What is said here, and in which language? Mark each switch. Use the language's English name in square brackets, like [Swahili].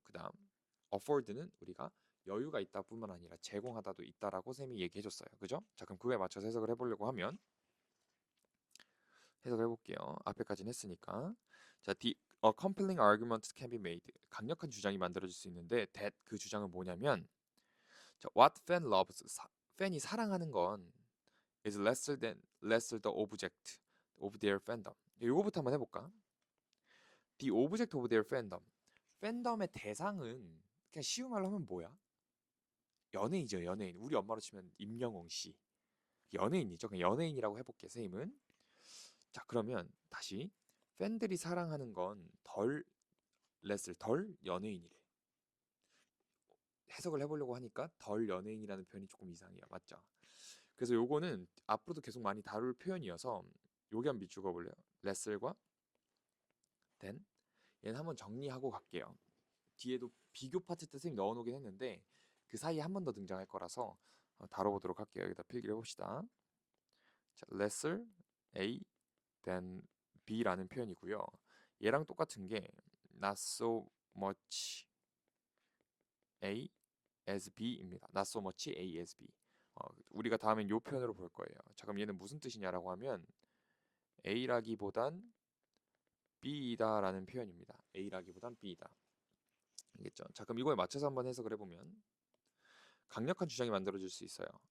[Korean] 그 다음 afford는 우리가 여유가 있다 뿐만 아니라 제공하다도 있다라고 쌤이 얘기해줬어요. 그죠? 자, 그럼 그거에 맞춰서 해석을 해보려고 하면 해석을 해볼게요. [English] 앞에까지는 했으니까. 자, a compelling argument can be made. [Korean] 강력한 주장이 만들어질 수 있는데 that 그 주장은 뭐냐면 자, what fan loves. [English] 팬이 사랑하는 건 is lesser the object of their fandom. [Korean] 이거부터 한번 해볼까? [English] The object of their fandom. [Korean] 팬덤의 대상은 그냥 쉬운 말로 하면 뭐야? 연예인이죠, 연예인. 우리 엄마로 치면 임영웅 씨. 연예인이죠. 그냥 연예인이라고 해볼게, 선생님은. 자, 그러면 다시 팬들이 사랑하는 건 덜 연예인이래. 해석을 해보려고 하니까 덜 연예인이라는 표현이 조금 이상해요. 맞죠? 그래서 요거는 앞으로도 계속 많이 다룰 표현이어서 요게 한번 밑줄 그어볼래요? 레슬과 댄 얘는 한번 정리하고 갈게요. 뒤에도 비교 파트 때 선생님이 넣어놓긴 했는데 그 사이에 한 번 더 등장할 거라서 다뤄보도록 할게요. 여기다 필기를 해봅시다. 자, lesser A than B 라는 표현이고요. 얘랑 똑같은 게 not so much A as B 입니다. [English] not so much A as B. [Korean] 우리가 다음엔 요 표현으로 볼 거예요. 자, 그럼 얘는 무슨 뜻이냐라고 하면 A라기보단 B이다라는 표현입니다. A라기보단 B이다. 알겠죠? 자, 그럼 이거에 맞춰서 한번 해석을 해보면 강력한 주장이 만들어질 수 있어요.